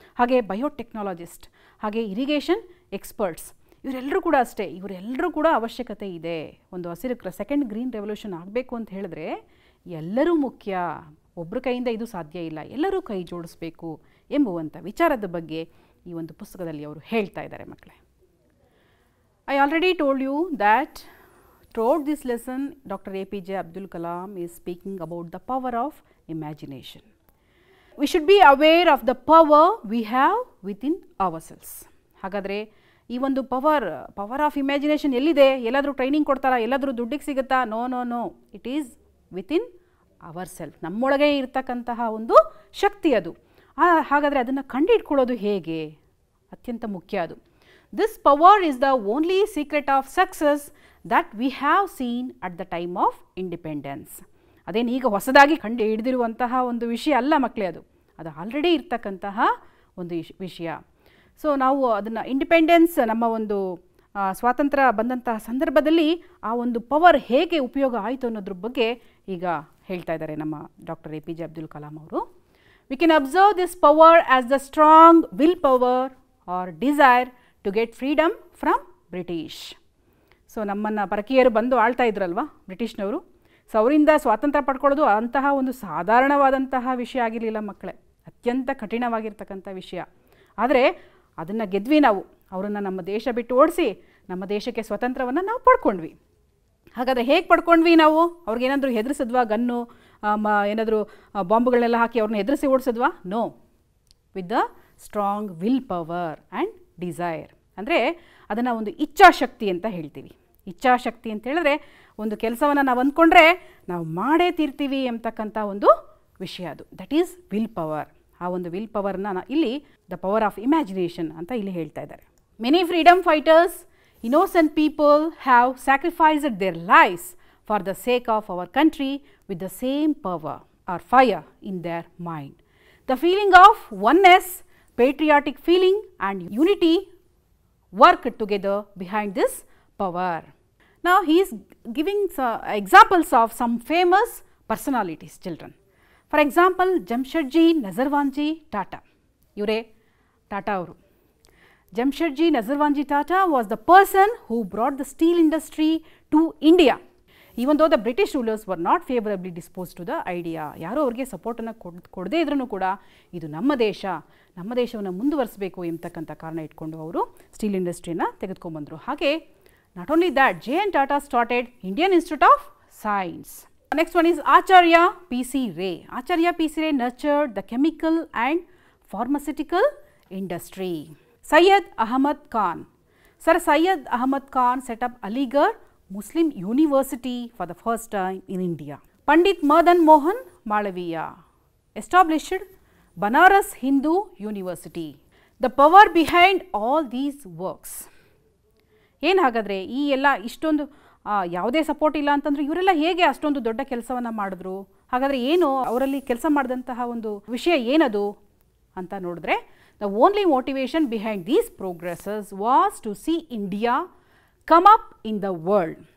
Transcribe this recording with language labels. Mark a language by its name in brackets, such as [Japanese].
[Kannada] ಹಾಗೆ ಬಯೋಟೆಕ್ನಾಲಜಿಸ್ಟ್, ಹಾಗೆ irrigation experts, ಇವರೆಲ್ಲರೂ ಕೂಡ ಅಷ್ಟೇ. ಇವರೆಲ್ಲರೂ ಕೂಡ ಅವಶ್ಯಕತೆ ಇದೆ. ಒಂದು ಹಸಿರು ಸೆಕೆಂಡ್ ಗ್ರೀನ್ ರೆವಲ್ಯೂಷನ್ ಆಗಬೇಕು ಅಂತ ಹೇಳಿದ್ರೆ ಎಲ್ಲರೂ ಮುಖ್ಯ. ಒಬ್ಬರ ಕೈಯಿಂದ ಇದು ಸಾಧ್ಯ ಇಲ್ಲ, ಎಲ್ಲರೂ ಕೈ ಜೋಡಿಸ್ಬೇಕು ಎಂಬುವಂಥ ವಿಚಾರದ ಬಗ್ಗೆ ಈ ಒಂದು ಪುಸ್ತಕದಲ್ಲಿ ಅವರು ಹೇಳ್ತಾ ಇದ್ದಾರೆ ಮಕ್ಕಳೇ. [English] I already told you that throughout this lesson doctor APJ Abdul Kalam is speaking about the power of imagination. We should be aware of the power we have within ourselves. [Kannada] ಹಾಗಾದರೆ ಈ ಒಂದು ಪವರ್ ಆಫ್ ಇಮ್ಯಾಜಿನೇಷನ್ ಎಲ್ಲಿದೆ? ಎಲ್ಲಾದರೂ training ಕೊಡ್ತಾರಾ? ಎಲ್ಲಾದರೂ ದುಡ್ಡಿಗೆ ಸಿಗುತ್ತಾ? No. [English] It is within our self. [Kannada] ನಮ್ಮೊಳಗೆ ಇರ್ತಕ್ಕಂತಹ ಒಂದು ಶಕ್ತಿ ಅದು. ಹಾಗಾದರೆ ಅದನ್ನು ಕಂಡುಹಿಡ್ಕೊಳ್ಳೋದು ಹೇಗೆ? ಅತ್ಯಂತ ಮುಖ್ಯ ಅದು. [English] This power is the only secret of success that we have seen at the time of independence. [Kannada] ಅದೇನು ಈಗ ಹೊಸದಾಗಿ ಕಂಡು ಹಿಡಿದಿರುವಂತಹ ಒಂದು ವಿಷಯ ಅಲ್ಲ ಮಕ್ಕಳೇ, ಅದು ಆಲ್ರೆಡಿ ಇರ್ತಕ್ಕಂತಹ ಒಂದು ವಿಷಯ. ಸೊ ನಾವು ಅದನ್ನು ಇಂಡಿಪೆಂಡೆನ್ಸ್, ನಮ್ಮ ಒಂದು ಸ್ವಾತಂತ್ರ್ಯ ಬಂದಂತಹ ಸಂದರ್ಭದಲ್ಲಿ ಆ ಒಂದು ಪವರ್ ಹೇಗೆ ಉಪಯೋಗ ಆಯಿತು ಅನ್ನೋದ್ರ ಬಗ್ಗೆ ಈಗ ಹೇಳ್ತಾ ಇದ್ದಾರೆ ನಮ್ಮ ಡಾಕ್ಟರ್ APJ Abdul Kalam ಅವರು. [English] We can observe this power as the strong will power or desire to get freedom from British. [Kannada] So ನಮ್ಮನ್ನು ಪರಕೀಯರು ಬಂದು ಆಳ್ತಾ ಇದ್ರಲ್ವ ಬ್ರಿಟಿಷ್ನವರು. ಸೊ ಅವರಿಂದ ಸ್ವಾತಂತ್ರ್ಯ ಪಡ್ಕೊಳ್ಳೋದು ಅಂತಹ ಒಂದು ಸಾಧಾರಣವಾದಂತಹ ವಿಷಯ ಆಗಿರಲಿಲ್ಲ ಮಕ್ಕಳೇ, ಅತ್ಯಂತ ಕಠಿಣವಾಗಿರ್ತಕ್ಕಂಥ ವಿಷಯ. ಆದರೆ ಅದನ್ನು ಗೆದ್ವಿ ನಾವು. ಅವರನ್ನು ನಮ್ಮ ದೇಶ ಬಿಟ್ಟು ಓಡಿಸಿ ನಮ್ಮ ದೇಶಕ್ಕೆ ಸ್ವತಂತ್ರವನ್ನು ನಾವು ಪಡ್ಕೊಂಡ್ವಿ. ಹಾಗಾದರೆ ಹೇಗೆ ಪಡ್ಕೊಂಡ್ವಿ ನಾವು? ಅವ್ರಿಗೇನಾದರೂ ಹೆದರಿಸಿದ್ವಾ? ಗನ್ನು ಏನಾದರೂ ಬಾಂಬುಗಳನ್ನೆಲ್ಲ ಹಾಕಿ ಅವ್ರನ್ನ ಹೆದರಿಸಿ ಓಡಿಸಿದ್ವಾ? No. [English] With the strong will power and desire. [Kannada] ಅಂದರೆ ಅದನ್ನು ಒಂದು ಇಚ್ಛಾಶಕ್ತಿ ಅಂತ ಹೇಳ್ತೀವಿ. ಇಚ್ಛಾಶಕ್ತಿ ಅಂತ ಹೇಳಿದ್ರೆ ಒಂದು ಕೆಲಸವನ್ನು ನಾವು ಅಂದ್ಕೊಂಡ್ರೆ ನಾವು ಮಾಡೇ ತೀರ್ತೀವಿ ಎಂಬತಕ್ಕಂಥ ಒಂದು ವಿಷಯ ಅದು. [English] That is will power. [Kannada] ಆ ಒಂದು ವಿಲ್ ಪವರ್ನ ಇಲ್ಲಿ ದ ಪವರ್ ಆಫ್ ಇಮ್ಯಾಜಿನೇಷನ್ ಅಂತ ಇಲ್ಲಿ ಹೇಳ್ತಾ ಇದ್ದಾರೆ. [English] Many freedom fighters, innocent people have sacrificed their lives for the sake of our country with the same power or fire in their mind. The feeling of oneness, patriotic feeling and unity work together behind this power. Now he is giving examples of some famous personalities, children. For example, Jamshedji Nazarwanji Tata. Yure Tata ಅವರು. Jamshedji Nazarwanji Tata was the person who brought the steel industry to India. Even though the British rulers were not favorably disposed to the idea. [Kannada] ಯಾರೋ ಅವರಿಗೆ ಸಪೋರ್ಟನ್ನು ಕೊಡದೇ ಇದ್ರೂ ಕೂಡ ಇದು ನಮ್ಮ ದೇಶವನ್ನು ಮುಂದುವರಿಸಬೇಕು ಎಂಬತಕ್ಕಂಥ ಕಾರಣ ಇಟ್ಕೊಂಡು ಅವರು ಸ್ಟೀಲ್ ಇಂಡಸ್ಟ್ರಿಯನ್ನು ತೆಗೆದುಕೊಂಡ್ಬಂದರು. [English] ಹಾಗೆ not only that, J.N. Tata started Indian Institute of Science. Next one is Acharya P.C. Ray. Acharya P.C. Ray nurtured the chemical and pharmaceutical industry. Syed Ahmad Khan. Sir Syed Ahmad Khan set up Aligarh Muslim University for the first time in India. Pandit Madan Mohan Malaviya established Banaras Hindu University. The power behind all these works. [Kannada] ಏನು ಹಾಗಾದರೆ ಈ ಎಲ್ಲ ಇಷ್ಟೊಂದು ಯಾವುದೇ support ಇಲ್ಲ ಅಂತಂದರೆ ಇವರೆಲ್ಲ ಹೇಗೆ ಅಷ್ಟೊಂದು ದೊಡ್ಡ ಕೆಲಸವನ್ನು ಮಾಡಿದ್ರು? ಹಾಗಾದರೆ ಏನು ಅವರಲ್ಲಿ ಕೆಲಸ ಮಾಡಿದಂತಹ ಒಂದು ವಿಷಯ ಏನದು ಅಂತ ನೋಡಿದ್ರೆ, [English] The only motivation behind these progresses was to see India come up in the world.